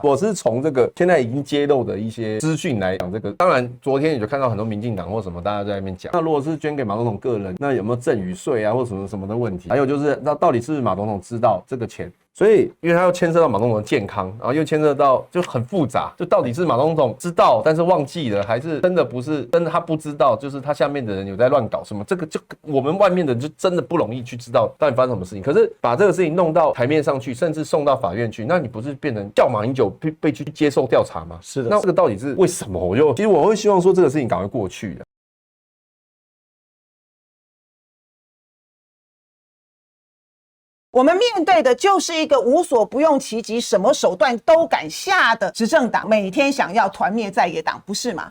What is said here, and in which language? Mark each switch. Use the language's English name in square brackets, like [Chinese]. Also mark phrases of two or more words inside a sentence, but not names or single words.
[Chinese] 我是從這個現在已經揭露的一些資訊來講這個，當然昨天也就看到很多民進黨或什麼大家在那邊講，那如果是捐給馬總統個人，那有沒有贈與稅啊或什麼什麼的問題？還有就是那到底是不是馬總統知道這個錢？所以，因為他又牽涉到馬總統的健康，然後又牽涉到就很複雜，就到底是馬總統知道但是忘記了，還是真的不是真的他不知道，就是他下面的人有在亂搞什麼？這個就我們外面的人就真的不容易去知道到底發生什麼事情。可是把這個事情弄到台面上去，甚至送到法院去，那你不是變成叫馬英九被去接受調查嗎？是的。那這個到底是為什麼？其實我會希望說這個事情趕快過去的。我們面對的就是一個無所不用其極、什麼手段都敢下的執政黨，每天想要團滅在野黨，不是嗎？